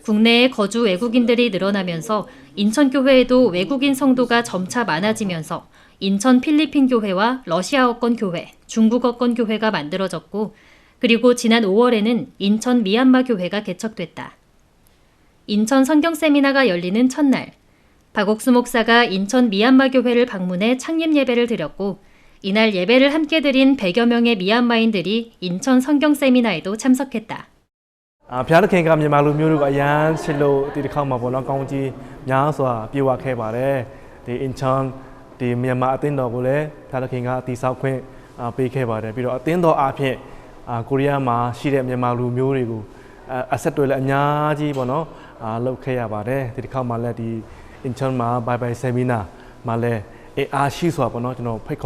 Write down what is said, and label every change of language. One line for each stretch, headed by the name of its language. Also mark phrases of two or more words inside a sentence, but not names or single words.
Korean: 국내에 거주 외국인들이 늘어나면서 인천교회에도 외국인 성도가 점차 많아지면서 인천 필리핀 교회와 러시아어권 교회, 중국어권 교회가 만들어졌고, 그리고 지난 5월에는 인천 미얀마 교회가 개척됐다. 인천 성경 세미나가 열리는 첫날, 박옥수 목사가 인천 미얀마 교회를 방문해 창립 예배를 드렸고, 이날 예배를 함께 드린 100여 명의 미얀마인들이 인천 성경 세미나에도 참석했다.
Burmese: ဘုရားသခင်ကမြန်မာလူမျိုးတွေကိုအရန်ချစ်လို့ဒီတစ်ခါမှာပေါ့နော်ကောင်းကြီးများစွာပြေဝခဲ့ပါတယ်ဒီအင်ချန်ဒီမြန်မာအသင်းတော်ကိုလည်းဘုရားသခင်ကတည်ဆောက်ခွင့်ပေးခဲ့ပါတယ်ပြီးတော့အသင်းတော်အားဖြင့်ကိုရီးယားမှာရှိ တဲ့မြန်မာလူမျိုးတွေကိုအဆက်တွေလည်းအများကြီးပေါ့နော်လုပ်ခဲ့ရပါတယ်ဒီတစ်ခါမှာလည်းဒီအင်ချန်မှာဘိုင်ဘိုင်ဆီမီနာမှာလည်းအားရှိစွာပေါ့နော်ကျွန်တော်ဖိတ်